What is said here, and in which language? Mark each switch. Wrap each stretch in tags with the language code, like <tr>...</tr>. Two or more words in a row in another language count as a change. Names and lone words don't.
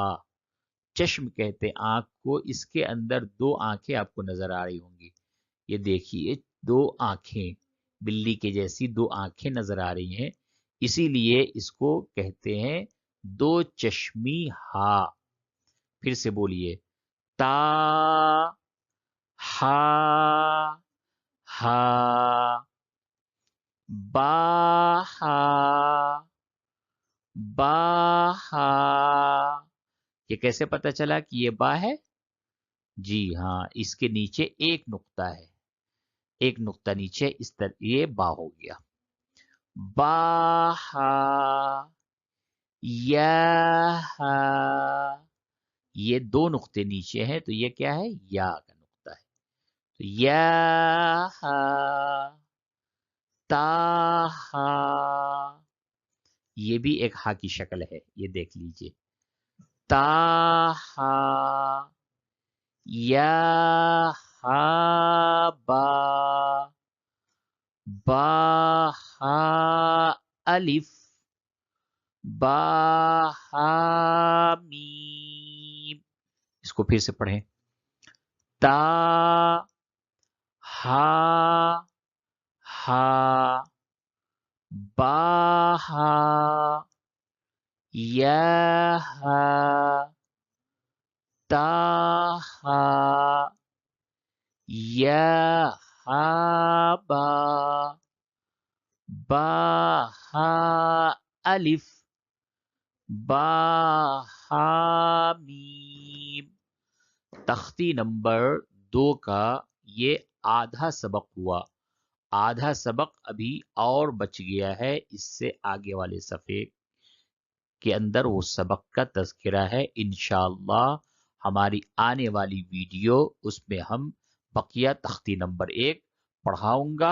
<ur>چشم کہتے ہیں آنکھ کو، اس کے اندر 2 آنکھیں آپ کو نظر آ رہی ہوں گی. یہ دیکھیے 2 آنکھیں، بلی کے جیسی 2 آنکھیں نظر آ رہی ہیں، اسی لیے اس کو کہتے ہیں 2 چشمی ہا. پھر سے بولیے تا ہا ہا با ہا با ہا. یہ کیسے پتا چلا کہ یہ با ہے؟ جی ہاں، اس کے نیچے ایک نقطہ ہے، ایک نقطہ نیچے، اس طرح یہ با ہو گیا. با ہا یا ہا. یہ 2 نقطے نیچے ہیں تو یہ کیا ہے؟ یا کا نقطہ ہے. تو یا ہا تا ہا. یہ بھی ایک ہا کی شکل ہے، یہ دیکھ لیجئے. تا ہا یا ہا با با ہا الف با ہا میم. اس کو پھر سے پڑھیں. تا ہا ہا با ہا یا ہا تا ہا یا ہا با با ہا الف با ہا میم. تختی نمبر 2 کا یہ آدھا سبق ہوا. آدھا سبق ابھی اور بچ گیا ہے، اس سے آگے والے صفحے کے اندر وہ سبق کا تذکرہ ہے. انشاءاللہ ہماری آنے والی ویڈیو اس میں ہم بقیہ تختی نمبر 1 پڑھاؤں گا.</ur>